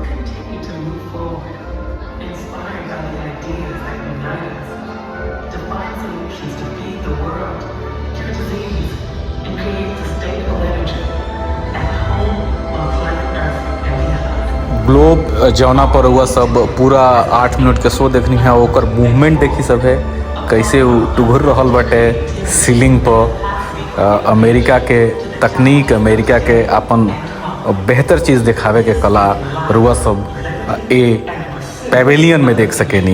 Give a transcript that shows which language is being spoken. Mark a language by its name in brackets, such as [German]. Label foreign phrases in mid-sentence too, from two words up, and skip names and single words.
[English] continue to move forward, inspired by the ideas that unite us, to find solutions to feed the world, cure disease, and create sustainable energy at home, on planet Earth, and beyond. [Bhojpuri] ग्लोब जौना पर हुआ सब पूरा 8 मिनट के शो देखनी है, ओकर मूवमेंट देखी सब है कैसे टुघर रहल बाटे सीलिंग पर। अमेरिका के तकनीक, अमेरिका के अपन बेहतर चीज़ दिखावे के कला रुआ सब ए पेवेलियन में देख सकेनी।